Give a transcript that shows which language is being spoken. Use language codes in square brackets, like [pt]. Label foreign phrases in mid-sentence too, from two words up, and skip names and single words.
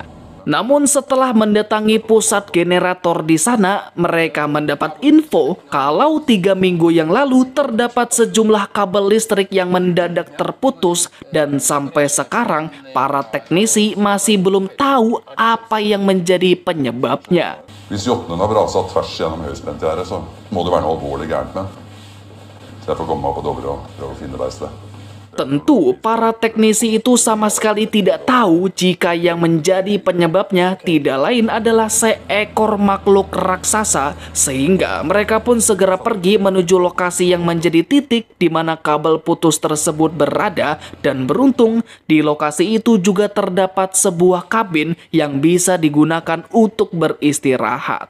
[id] Namun setelah mendatangi pusat generator di sana, mereka mendapat info kalau 3 minggu yang lalu terdapat sejumlah kabel listrik yang mendadak terputus dan sampai sekarang para teknisi masih belum tahu apa yang menjadi penyebabnya. [no] Hvis jotnen har braset tvers gjennom høyspentgjerdet, så må det være noe alvorlig gærent med. Så jeg får komme meg på Dovre og prøve å finne verkstedet. [id] Tentu, para teknisi itu sama sekali tidak tahu jika yang menjadi penyebabnya tidak lain adalah seekor makhluk raksasa, sehingga mereka pun segera pergi menuju lokasi yang menjadi titik di mana kabel putus tersebut berada, dan beruntung di lokasi itu juga terdapat sebuah kabin yang bisa digunakan untuk beristirahat.